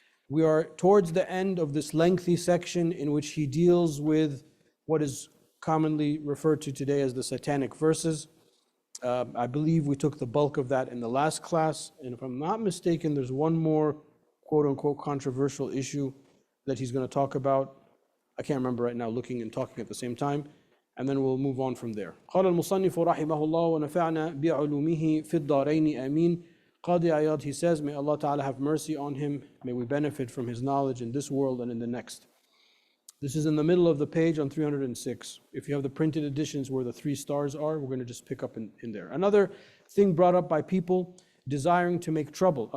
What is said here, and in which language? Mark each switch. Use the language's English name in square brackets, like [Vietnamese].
[English] We are towards the end of this lengthy section in which he deals with what is commonly referred to today as the satanic verses. I believe we took the bulk of that in the last class, and if I'm not mistaken, there's one more quote-unquote controversial issue that he's going to talk about. I can't remember right now, looking and talking at the same time, and then we'll move on from there. [Arabic] قال المصنف رحمه الله ونفعنا بعلومه في الدارين آمين. [English] Qadi Iyad, he says, may Allah Ta'ala have mercy on him, may we benefit from his knowledge in this world and in the next. This is in the middle of the page on 306. If you have the printed editions where the 3 stars are, we're going to just pick up in there. Another thing brought up by people desiring to make trouble.